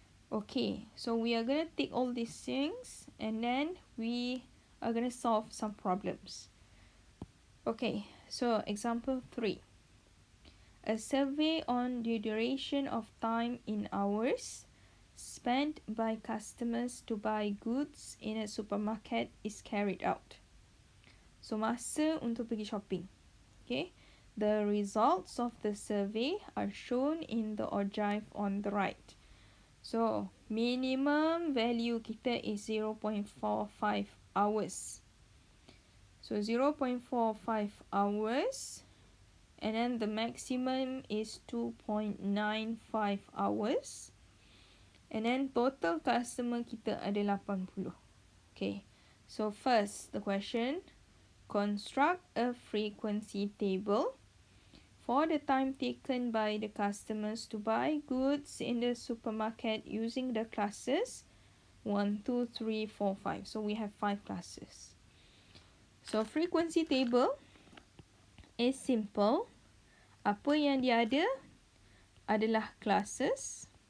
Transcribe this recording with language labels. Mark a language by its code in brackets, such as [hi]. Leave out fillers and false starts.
[en] Okay, so we are going to take all these things and then we are going to solve some problems. Okay, so example 3. A survey on the duration of time in hours spent by customers to buy goods in a supermarket is carried out. [ms] So masa untuk pergi shopping. [en] Okay, the results of the survey are shown in the ogive on the right. So minimum value [ms] kita [en] is 0.45 hours. So 0.45 hours, and then the maximum is 2.95 hours. And then total customer [ms] kita ada [en] 80. Okay, so first the question, construct a frequency table for the time taken by the customers to buy goods in the supermarket using the classes 1, 2, 3, 4, 5. So we have 5 classes. So frequency table is simple. [ms] Apa yang dia ada adalah classes.